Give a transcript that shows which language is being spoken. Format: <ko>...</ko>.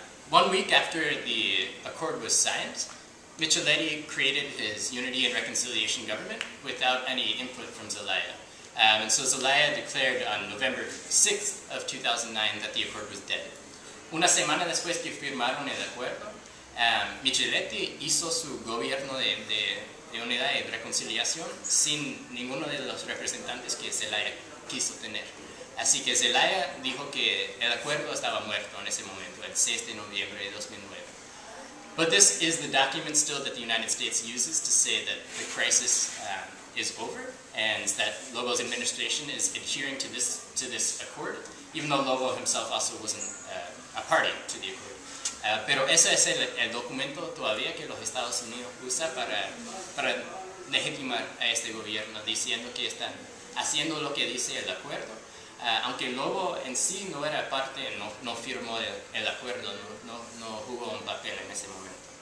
<en>1 week after the accord was signed, Micheletti created his Unity and Reconciliation government without any input from Zelaya. And so Zelaya declared on November 6th of 2009 that the accord was dead.</en> <es>Una semana después que firmaron el acuerdo, Micheletti hizo su gobierno de unidad y reconciliación sin ninguno de los representantes que Zelaya quiso tener. Así que Zelaya dijo que el acuerdo estaba muerto en ese momento, el 6 de noviembre de 2009.</es> <en>But this is the document still that the United States uses to say that the crisis is over and that Lobo's administration is adhering to this accord, even though Lobo himself also wasn't a party to the accord.</en> <es>Pero ese es el documento todavía que los Estados Unidos usa para legitimar a este gobierno, diciendo que están haciendo lo que dice el acuerdo. Aunque Lobo en sí no era parte, no firmó el acuerdo, no jugó un papel en ese momento.</es>